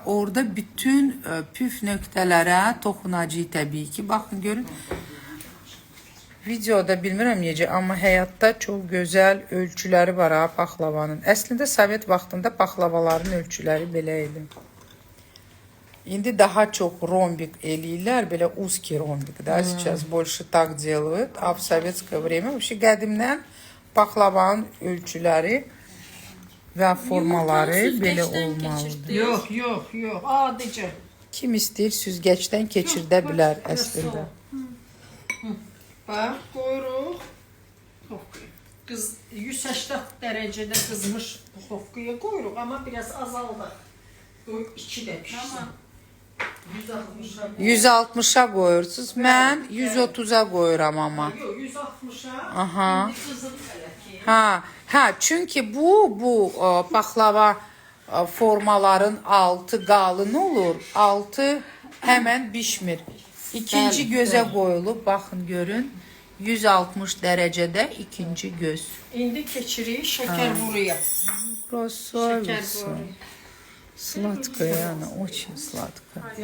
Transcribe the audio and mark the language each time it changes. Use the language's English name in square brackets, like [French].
[Azerbaijani] Orada bütün püf nöqtələrə toxunacağıq təbii ki. Baxın görün. Videoda bilmirəm necə, amma həyatda çox gözəl ölçüləri var ha paxlavanın. Əslində Sovet vaxtında paxlavaların ölçüləri belə idi. İndi daha çox ромбик eləyirlər, belə [Russian] узкий ромбик, да, сейчас больше так делают, а в советское время вообще [Azerbaijani] qədimdən paxlavanın ölçüləri və formaları belə olmalıdır. Yox, adicə. Kim istəyir süzgəcdən keçirdə bilər əslində. Bax, qoyuruq. Qız 180 dərəcədə qızmış buxovkaya qoyuruq, amma biraz azaldıq. Qoy 2 də pişsin. 160-a qoyursunuz. Mən 130-a qoyuram amma. Yox, 160-a. Aha. İndi qızıl hələ ki. Ha, çünki bu paxlava formaların altı qalın olur, altı həmən bişmir. İkinci gözə qoyulub, baxın görün. 160 dərəcədə ikinci göz. İndi keçirik şəkər buruya. [Russian] Красавица. Сладкая она, очень сладкая.